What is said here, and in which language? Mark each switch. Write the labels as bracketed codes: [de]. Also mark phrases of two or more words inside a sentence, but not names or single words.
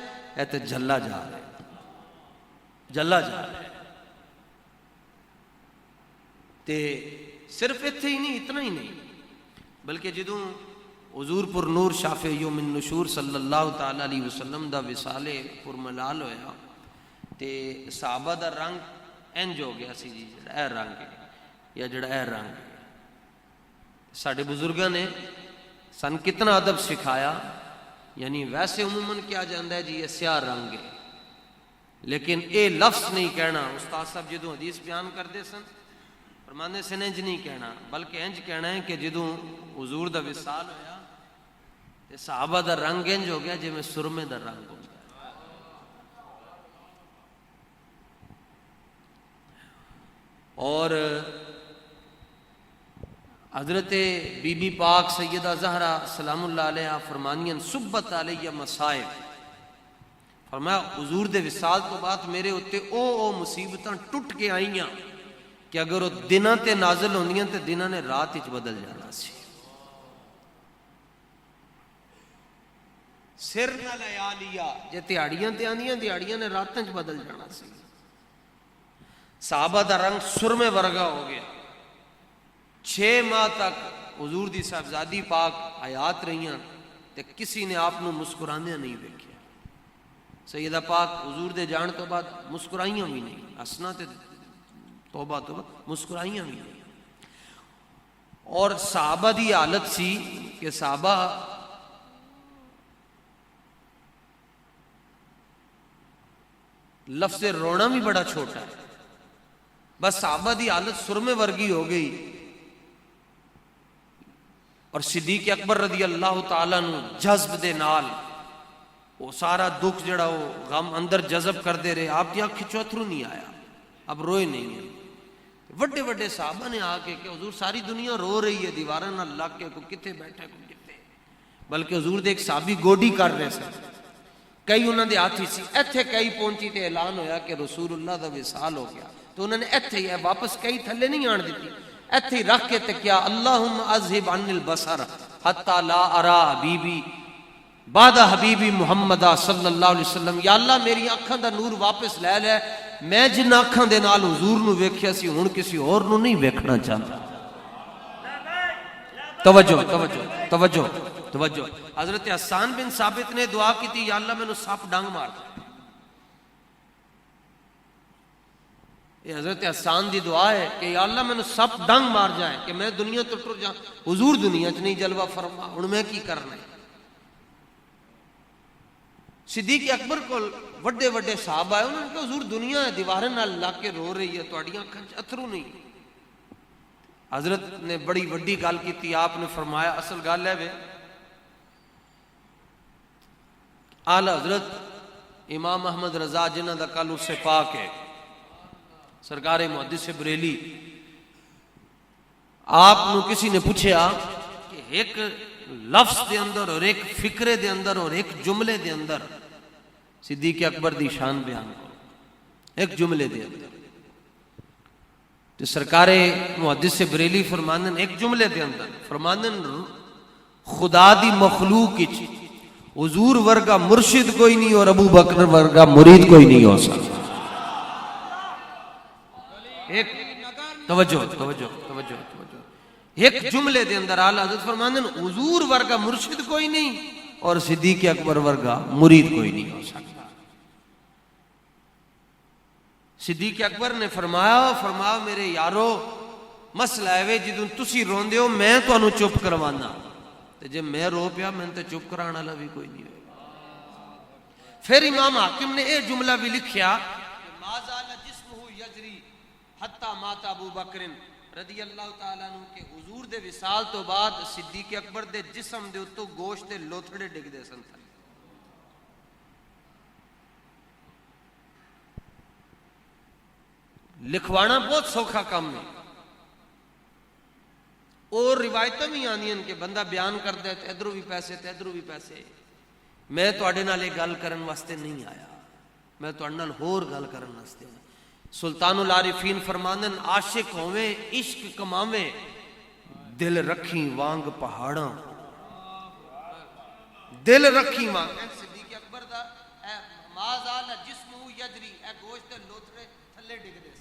[pa] اے تے جھلا جا رہا ہے، جھلا جا رہا ہے۔ تے صرف اتنے ہی نہیں، اتنا ہی نہیں، بلکہ جدوں حضور پر نور [ar] شافع یوم النشور صلی اللہ تعالی علیہ وسلم [pa] دا وصال پر ملال ہویا تے صحابہ دا رنگ انج ہو گیا سی جی، جڑا اے رنگ ہے یا جڑا اے رنگ ہے۔ ساڈے بزرگاں نے سن کتنا ادب سکھایا، یعنی ویسے عموماً کیا جاندہ ہے جی [ur] یہ سیاہ رنگ ہے، [pa] لیکن اے لفظ نہیں کہنا۔ استاد صاحب جدوں حدیث بیان کرتے سن فرماندے سن انج نہیں کہنا، بلکہ انج کہنا ہے کہ جدوں حضور دا وصال ہویا تے صحابہ دا رنگ انج ہو گیا جی میں سرمے دا رنگ ہو گیا۔ اور حضرت بی بی پاک سیدہ زہرا [ar] سلام اللہ علیہ [pa] فرمانیاں [ar] سبت علیہ مصائب، [pa] فرمایا حضور دے وصال تو بعد میرے اتے او مصیبتاں ٹوٹ کے آئیاں کہ اگر وہ دناں تے نازل ہوندیاں تے دناں نے رات وچ بدل جانا سی. سر نہ لیا لیا جے دیہڑیاں تے آندیاں دیہڑیاں نے راتاں وچ بدل جانا سی. صحابہ دا رنگ سرمے ورگا ہو گیا. 6 ماہ تک حضور دی صاحبزادی پاک حیات رہیاں تے کسی نے آپ نو مسکراندیاں نہیں دیکھیا. سیدہ پاک حضور دے جان تو بعد مسکرائیاں بھی نہیں، ہسنا تے توبہ توبہ، مسکرائیاں بھی نہیں. اور صحابہ دی حالت سی کہ صحابہ لفظ رونا بھی بڑا چھوٹا ہے، بس صحابہ دی حالت سرمے ورگی ہو گئی. اور صدیق اکبر [ar] رضی اللہ تعالیٰ [pa] نو جذب دے نال وہ سارا دکھ جڑا وہ غم اندر جذب کر دے رہے. آپ کی آنکھ کھچو اتھرو نہیں آیا، اب روئے نہیں ہیں. وڈے وڈے صحابہ نے آ کے کہ حضور ساری دنیا رو رہی ہے، دیواراں نال لگ کے، کو کتے بیٹھا کو کتے، بلکہ حضور دے ایک صحابی گوڈی کر رہے سن، کئی انہوں دے ہاتھ سی ایتھے کئی پہنچی تے اعلان ہویا کہ رسول اللہ دا وصال ہو گیا. تو انہوں نے ایتھے ہی واپس کئی تھلے نہیں آن دیتی، ایتھے ہی رکھ کے تے کیا [ar] اللہم اذہب عن البصر حتی لا ارا حبیبی بعد حبیبی محمد صلی اللہ علیہ وسلم. [pa] یا اللہ میری آنکھاں دا نور واپس لے لے، میں جن آنکھاں دے نال حضور نو ویکھیا سی ہن کسی اور نو نہیں ویکھنا چاہتا. توجہ توجہ توجہ توجہ. حضرت حسان بن ثابت نے دعا کی تھی، یا اللہ میں نو سپ ڈنگ مار دے. یہ حضرت حسان دی دعا ہے کہ یا اللہ میں نو سپ ڈنگ مار جائے کہ میں دنیا تو ٹر جاؤں. حضور دنیا چ نہیں جلوہ فرما، ہن میں کی کرنا ہے. صدیق اکبر کو وڈے وڈے صحابہ آئے، انہوں نے کہا حضور دنیا ہے دیواریں نال لگ کے رو رہی ہے، تہاڈیاں اکھاں وچ اتھرو نہیں. حضرت نے بڑی وڈی گل کی، آپ نے فرمایا اصل گل ہے وے اعلی حضرت امام احمد رضا جنہ دا کل اس سے پاک ہے، سرکار محدث بریلی، آپ نو کسی نے پوچھا کہ ایک لفظ دے اندر اور ایک فکرے دے اندر اور ایک جملے دے اندر صدیق اکبر دی شان بیان کرو، ایک جملے دے اندر. تو سرکار محدث بریلی فرماندن ایک جملے دے اندر فرماندن خدا دی مخلوق وچ حضور ورگا مرشد کوئی نہیں اور ابو بکر ورگا مرید کوئی نہیں ہو سکتا. ایک توجہ توجہ توجہ توجہ ایک جملے دے اندر اعلیٰ حضرت فرماندن حضور ورگا مرشد کوئی نہیں اور صدیق اکبر ورگا مرید کوئی نہیں ہو سکتا. صدیق اکبر نے فرمایا میرے یارو مسئلہ ہے جدوں تسی روندے ہو میں تانوں چپ کروانا، تے جے میں رو پیا میں تے چپ کرانے والا بھی کوئی نہیں ہوگا. پھر امام حاکم نے یہ جملہ بھی لکھیا کہ [ar] ما زال جسمہ یجری حتی مات ابو بکر رضی اللہ تعالیٰ عنہ [pa] کہ حضور دے وصال تو بعد صدیق اکبر دے جسم دے اتوں گوشت دے لوتھڑے ڈگ دے سن. لکھوانا بہت سوکھا کام ہے، اور روایتیں بھی آنی ہیں کہ بندہ بیان کرتا ہے تے ادھروں بھی پیسے تے ادھروں بھی پیسے. میں تواڈے نال یہ گل کرن واسطے نہیں آیا، میں تواڈے نال ہور گل کرن واسطے آیا. سلطان العارفین فرماندن عاشق ہوویں عشق کماویں دل رکھی وانگ پہاڑاں، دل رکھی وانگ. صدیق اکبر دا [ar] ما زال جسمہ یجری [pa] اے گوشت دے لوتھڑے تھلے ڈگ دے سن.